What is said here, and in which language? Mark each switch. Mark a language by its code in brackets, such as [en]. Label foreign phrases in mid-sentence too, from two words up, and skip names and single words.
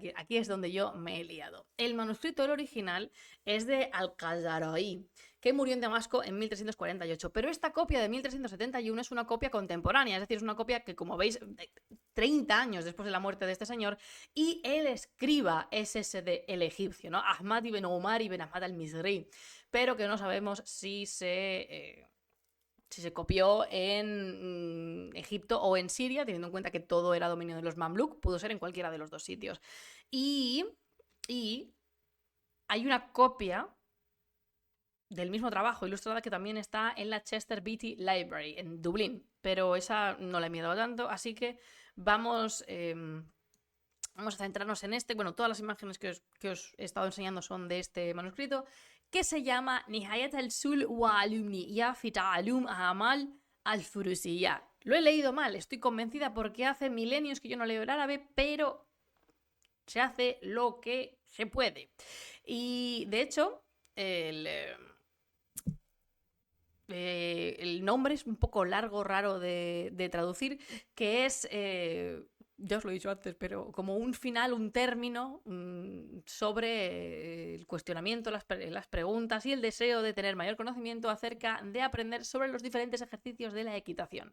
[es] Aquí es donde yo me he liado. El manuscrito, el original, es de Al-Khazaraí, que murió en Damasco en 1348. Pero esta copia de 1371 es una copia contemporánea, es decir, es una copia que, como veis, 30 años después de la muerte de este señor, y el escriba es ese de el egipcio, ¿no? Ahmad ibn Umar ibn Ahmad al-Mizri, pero que no sabemos si se copió en Egipto o en Siria, teniendo en cuenta que todo era dominio de los Mamluk, pudo ser en cualquiera de los dos sitios. Y, y hay una copia del mismo trabajo ilustrada que también está en la Chester Beatty Library en Dublín, pero esa no la he mirado tanto, así que vamos, vamos a centrarnos en este. Bueno, todas las imágenes que os he estado enseñando son de este manuscrito, que se llama Nihayat al-Sul wa alumniya fi ta'alum amal al-Furusiyya. Lo he leído mal, estoy convencida porque hace milenios que yo no leo el árabe, pero se hace lo que se puede. Y de hecho, el nombre es un poco largo, raro de traducir, que es, ya os lo he dicho antes, pero como un final, un término sobre el cuestionamiento, las preguntas y el deseo de tener mayor conocimiento acerca de aprender sobre los diferentes ejercicios de la equitación.